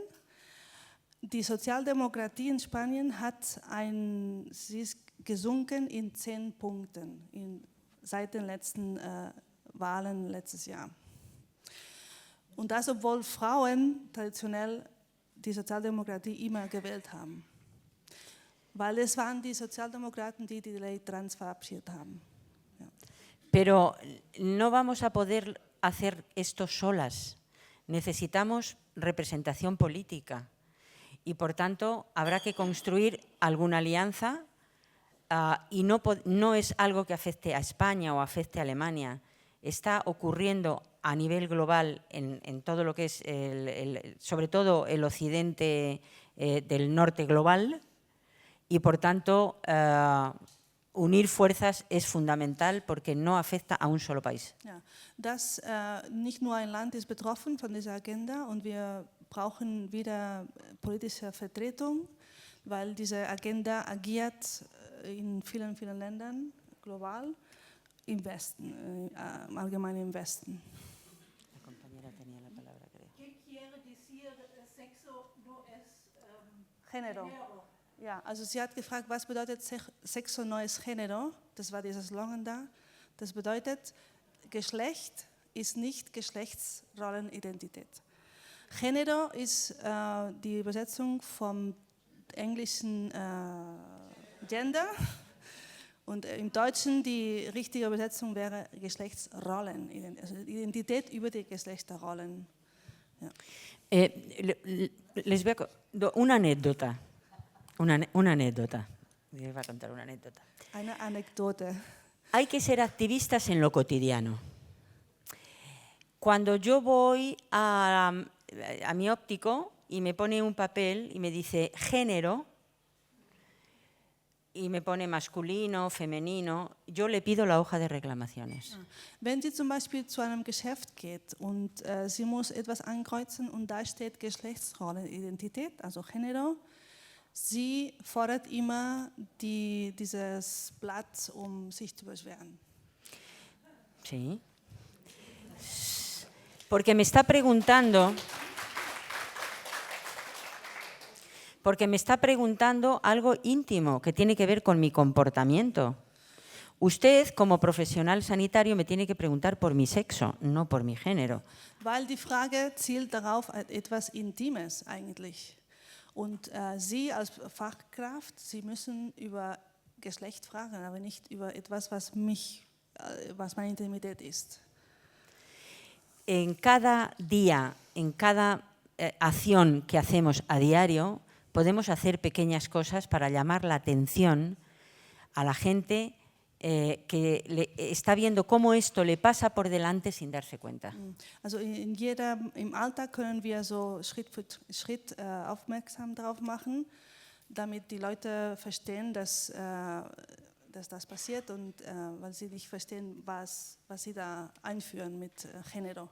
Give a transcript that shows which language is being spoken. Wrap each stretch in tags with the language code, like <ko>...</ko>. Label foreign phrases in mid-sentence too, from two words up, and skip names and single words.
<de>Die Sozialdemokratie in Spanien sie ist gesunken in 10 Punkten seit den letzten Wahlen letztes Jahr. Und das, obwohl Frauen traditionell die Sozialdemokratie immer gewählt haben. Weil es waren die Sozialdemokraten, die Ley Trans verabschiedet haben. Ja.</de> <es>Pero no vamos a poder hacer esto solas. Necesitamos representación política y, por tanto, habrá que construir alguna alianza y no es algo que afecte a España o afecte a Alemania. Está ocurriendo a nivel global en todo lo que es, sobre todo el occidente del norte global. Y, por tanto, unir fuerzas es fundamental porque no afecta a un solo país.</es> <de>Ja, nicht nur ein Land ist betroffen von dieser Agenda und wir brauchen wieder politische Vertretung, weil diese Agenda agiert in vielen, vielen Ländern global im Westen, allgemein im Westen.</de> <es>La compañera tenía la palabra, creo. ¿Qué quiere decir sexo no es Género.</es> <de>Ja, also sie hat gefragt, was bedeutet</de> <es>Sexo no es Género?</es> <de>Das war dieser Slogan da. Das bedeutet, Geschlecht ist nicht Geschlechtsrollenidentität. Género ist die Übersetzung vom englischen Gender und im Deutschen die richtige Übersetzung wäre Geschlechtsrollen, also Identität über die Geschlechterrollen. Ja.</de> <es>Les voy a una anécdota. Una anécdota. Les voy a contar una anécdota.</es> <de>Eine Anekdote.</de> <es>Hay que ser activistas en lo cotidiano. Cuando yo voy a mi óptico y me pone un papel y me dice género y me pone masculino, femenino, yo le pido la hoja de reclamaciones.</es> <de>Wenn sie zum Beispiel zu einem Geschäft geht und sie muss etwas ankreuzen und da steht Geschlechtsrollenidentität, also Género, sie fordert immer dieses Blatt, sich zu beschweren.</de> <es>Sí. Porque me está preguntando algo íntimo que tiene que ver con mi comportamiento. Usted, como profesional sanitario, me tiene que preguntar por mi sexo, no por mi género.</es> <de>Weil die Frage zielt darauf etwas Intimes eigentlich. Und Sie als Fachkraft, Sie müssen über Geschlecht fragen, aber nicht über etwas, was meine Intimität ist.</de> <es>En cada día, en cada acción que hacemos a diario, podemos hacer pequeñas cosas para llamar la atención a la gente que está viendo cómo esto le pasa por delante sin darse cuenta.</es> <de>Also im Alltag können wir so Schritt für Schritt aufmerksam darauf machen, damit die Leute verstehen, dass das passiert und weil sie nicht verstehen, was sie da einführen mit Género.</de>